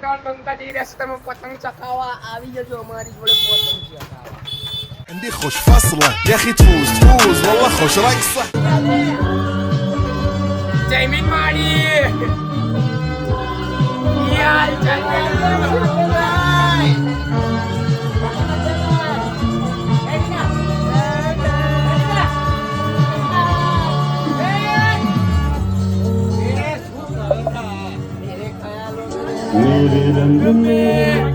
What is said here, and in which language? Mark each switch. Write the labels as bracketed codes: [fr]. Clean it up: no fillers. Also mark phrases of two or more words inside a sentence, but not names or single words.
[gu] કંકાજી રસ્તામાં પતંગ ચકાવવા આવી જજો અમારી જોડે પતંગ ચકાવવા. [ar] عندي خوش فصلة يا اخي تفوز تفوز والله خوش رقصة [gu] જયમીન માડી યાર [hi] मेरे रंग में